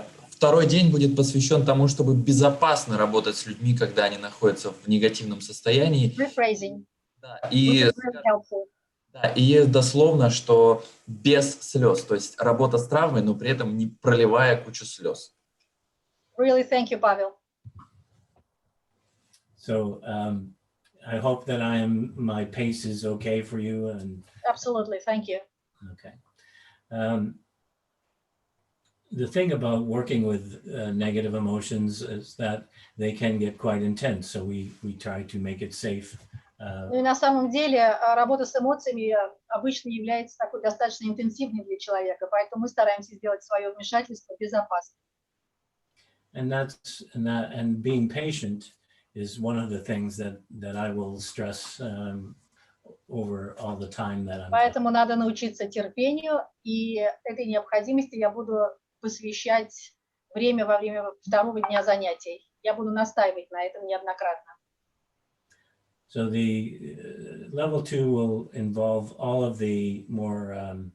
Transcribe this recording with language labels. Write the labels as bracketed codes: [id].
[ru] Второй день будет посвящен тому, чтобы безопасно работать с людьми, когда они находятся в негативном состоянии. [en] Rephrasing. [ru] Да, и дословно, что без слез, то есть работа с травмой, но при этом не проливая кучу слез. [en] Really, thank you, Pavel. So I hope that my pace is okay for you. And absolutely, thank you. Okay. The thing about working with negative emotions is that they can get quite intense. So we try to make it safe. [ru] Ну и на самом деле работа с эмоциями обычно является такой достаточно интенсивной для человека, поэтому мы стараемся сделать свое вмешательство безопасным. [en] And being patient is one of the things that I will stress over all the time that I'm. [ru] Поэтому надо научиться терпению, и этой необходимости я буду посвящать время во время второго дня занятий. Я буду настаивать на этом неоднократно. [en] So the level 2 will involve all of the more